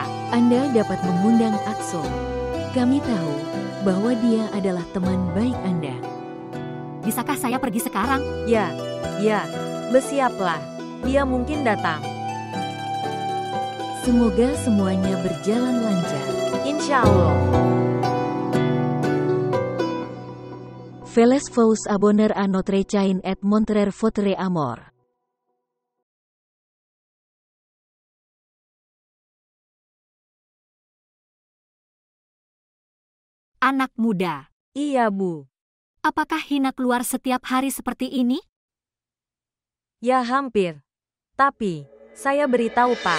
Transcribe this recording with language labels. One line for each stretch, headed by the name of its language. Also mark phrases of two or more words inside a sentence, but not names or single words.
Indonesian: Anda dapat mengundang Akso. Kami tahu bahwa dia adalah teman baik Anda. Bisakah saya pergi sekarang? Ya. Bersiaplah. Dia mungkin datang. Semoga semuanya berjalan lancar.
Arabic: Insya Allah.
French: Feles vous abonner à notre chaîne et montrer votre amour.
Indonesian: Anak muda. Iya, Bu. Apakah Hina keluar setiap hari seperti ini? Ya, hampir. Tapi, saya beritahu Pak.